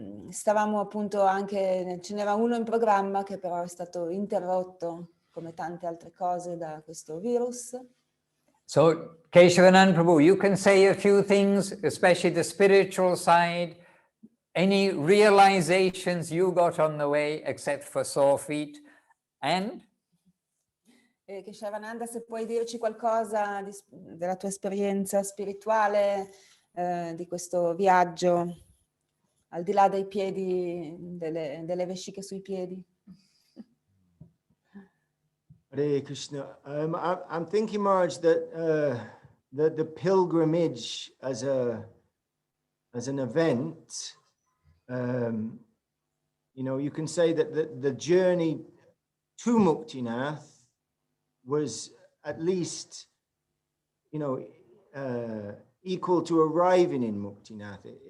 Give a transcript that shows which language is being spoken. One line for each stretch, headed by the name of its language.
Italian: Stavamo appunto anche, ce n'era uno in programma che però è stato interrotto come tante altre cose da questo virus.
English: So, Keshavanand Prabhu, you can say a few things, especially the spiritual side. Any realizations you got on the way, except for sore feet, and?
Italian: Keshavananda, se puoi dirci qualcosa della tua esperienza spirituale, di questo viaggio, al di là dei piedi, delle vesciche sui piedi.
Sanskrit: Hare Krishna.
English: I'm thinking, Maharaj, that the pilgrimage as an event, you know, you can say that the journey to Muktinath was at least, you know, equal to arriving in Muktinath.